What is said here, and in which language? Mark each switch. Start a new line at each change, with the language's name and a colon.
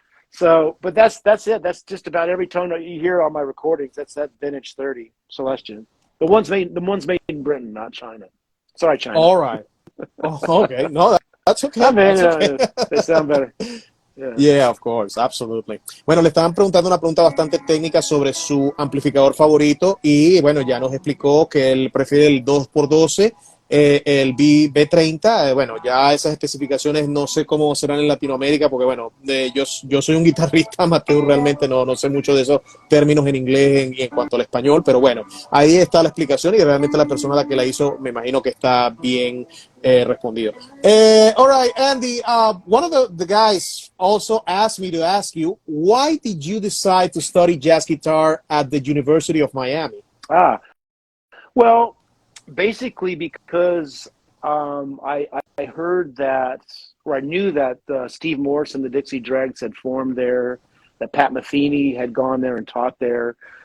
English: So, but that's it. That's just about every tone that you hear on my recordings. That's that Vintage 30 Celestion. The ones made in Britain, not China. Sorry, China. All right. Oh, okay. No, that's okay. Man, that's okay. They sound better. Yeah, of course, absolutely.
Spanish: Bueno, le estaban preguntando una pregunta bastante técnica sobre su amplificador favorito y bueno, ya nos explicó que él prefiere el 2x12, el B30. Bueno, ya esas especificaciones no sé cómo serán en Latinoamérica porque bueno, yo soy un guitarrista amateur, realmente no sé mucho de esos términos en inglés y en cuanto al español, pero bueno, ahí está la explicación y realmente la persona a la que la hizo me imagino que está bien respondido.
English: All right, Andy, one of the guys also asked me to ask you, why did you decide to study jazz guitar at the University of Miami? Well, basically because I heard that, or I knew that Steve Morse and the Dixie Dregs had formed there, that Pat Metheny had gone there and taught there.